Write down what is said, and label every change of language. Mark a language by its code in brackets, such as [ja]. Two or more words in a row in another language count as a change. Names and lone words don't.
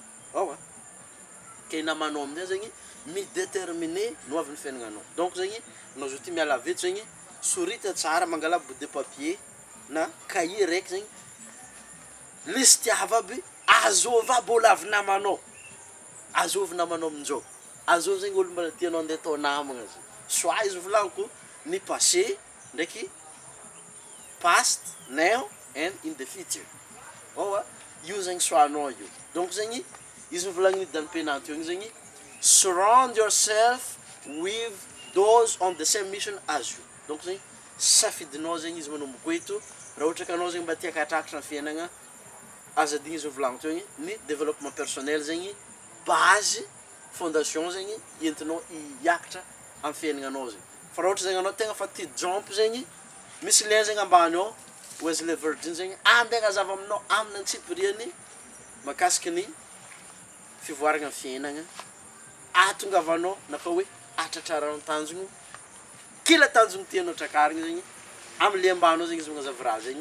[mg] ke namanao amizay zegny midéterminer noavin'ny fiainagnanao donc zegny anao zo ty miala veto zegny sorita tsara mangala [fr] bout de papier [mg] na cahier raiky zegny listy aby azova bola avy namanao azovy namanao amin'izao, azovy zegny olo mbola tianao andeha atao namagna zay. Soit izy volagniko ny passé ndraiky [en] past, now and in the future. [mg] Io zegny soanao io. Donc zegny izy volagniny dalim-penanto io zegny, [en] surround yourself with those on the same mission as you. [mg] Donc zegny safidinao zegny izy manomboka eto raha ohatra ka anao zegny mba tia katratra ny fiainagna, azadigny izy volagniko zegny ny [fr] développement personnel [mg] zegny [fr] base fondation [mg] zegny entinao hiakatra amin'ny fiaignanao zegny. Fa raha ohatra zegny anao tegna fa tia jump zegny, misy lien zegny ambany ao Wesley Virgin zegny andeha agnazava aminao amin'ny antsipiriany mahakasiky ny fivoaragna amin'ny fiainagna, ahatongavanao na koa hoe ahatratraranao tanjogno kila tanjogno tianao trakarigny zegny amin'ny le ambanao zegny izy magnazava raha zegny.